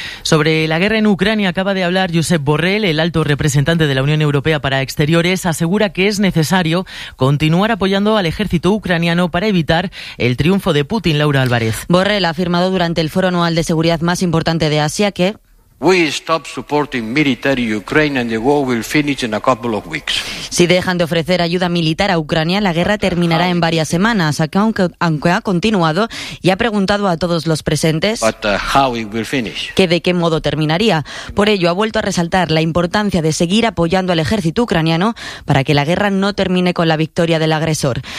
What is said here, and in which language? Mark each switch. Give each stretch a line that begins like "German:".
Spanish: Sobre la guerra en Ucrania acaba de hablar Josep Borrell, el alto representante de la Unión Europea para Exteriores. Asegura que es necesario continuar apoyando al ejército ucraniano para evitar el triunfo de Putin. Laura Álvarez. Borrell ha afirmado durante el foro anual de seguridad más importante de Asia que
English: we stop supporting military Ukraine and the war will finish in a couple of weeks.
Spanish: Si dejan de ofrecer ayuda militar a Ucrania, la guerra terminará en varias semanas. Aunque ha continuado y ha preguntado a todos los presentes
English: how it will finish.
Spanish: Que de qué modo terminaría. Por ello, ha vuelto a resaltar la importancia de seguir apoyando al ejército ucraniano para que la guerra no termine con la victoria del agresor.